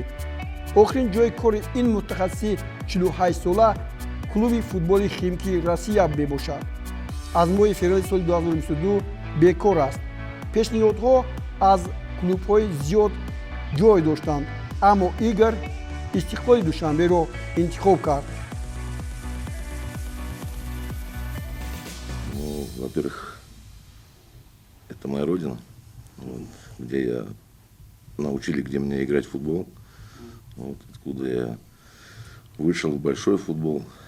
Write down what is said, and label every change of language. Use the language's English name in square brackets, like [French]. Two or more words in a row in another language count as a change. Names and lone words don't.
[Tajik] охирин ҷои кори ин мутахассиси 48 сола клуби футболи Химки Россия мебошад. аз моҳи феврали соли 2022 бекор аст. пешниҳодҳо аз клубҳои зиёд ҷой доштанд, аммо Игор Истиқлоли Душанберо интихоб кард. [Russian] Во-первых, это моя родина, где я научили, где мне играть в футбол, откуда я вышел в большой футбол.